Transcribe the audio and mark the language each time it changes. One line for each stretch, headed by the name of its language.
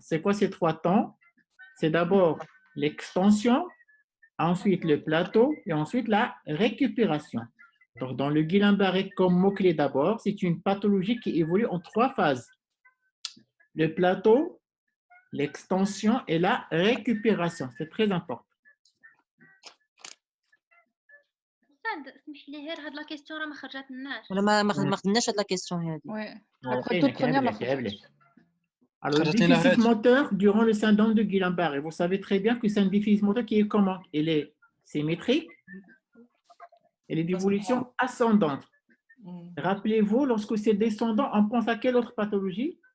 French: C'est quoi ces 3 temps? C'est d'abord l'extension, ensuite le plateau et ensuite la récupération. Donc, dans le Guillain-Barré, comme mot-clé d'abord, c'est une pathologie qui évolue en 3 phases. Le plateau, l'extension et la récupération. C'est très important.
Arabic: اسمح لي غير هاد لا كيسيون راه ما خرجتناش. ولا ما خدناش هاد لا كيسيون هادي.
French: Oui. Après toute première ma Alors, le déficit moteur durant le syndrome de Guillain-Barré, vous savez très bien que c'est un déficit moteur qui est comment? Il est symétrique, il est d'évolution ascendante. Rappelez-vous, lorsque c'est descendant, on pense à quelle autre pathologie?